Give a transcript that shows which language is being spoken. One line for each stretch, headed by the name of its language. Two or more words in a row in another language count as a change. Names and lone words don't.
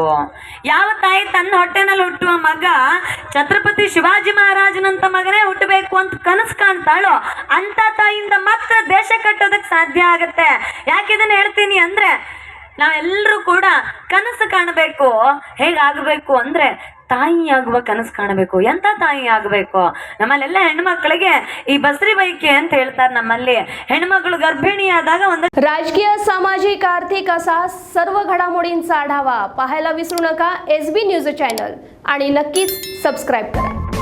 Kannada: ಯಾವ ತಾಯಿ ತನ್ನ ಹೊಟ್ಟೆನಲ್ಲಿ ಹುಟ್ಟುವ ಮಗ ಛತ್ರಪತಿ ಶಿವಾಜಿ ಮಹಾರಾಜನಂತ ಮಗನೇ ಹುಟ್ಟಬೇಕು ಅಂತ ಕನಸು ಕಾಣ್ತಾಳೋ ಅಂತ ತಾಯಿಯಿಂದ ಮಾತ್ರ ದೇಶ ಕಟ್ಟೋದಕ್ಕೆ ಸಾಧ್ಯ ಆಗತ್ತೆ. ಯಾಕಿದನ್ನು ಹೇಳ್ತೀನಿ ಅಂದ್ರೆ, ನಾವೆಲ್ಲರೂ ಕೂಡ ಕನಸು ಕಾಣಬೇಕು. ಹೇಗಾಗಬೇಕು ಅಂದ್ರೆ ತಾಯಿಯಾಗುವ ಕನಸು ಕಾಣಬೇಕು. ಎಂಥ ತಾಯಿ ಆಗಬೇಕು? ನಮ್ಮಲ್ಲೆಲ್ಲ ಹೆಣ್ಮಕ್ಳಿಗೆ ಈ ಬಸ್ರಿ ಬೈಕೆ ಅಂತ ಹೇಳ್ತಾರೆ. नम्मल्ली ಹೆಣ್ಮಗಳು ಗರ್ಭಿಣಿಯಾದಾಗ ಒಂದು
Marathi: राजकीय सामाजिक आर्थिक असा सर्व घडामोडींचा आढावा पाहायला विसरू नका SB न्यूज चॅनल आणि नक्कीच सबस्क्राइब करा.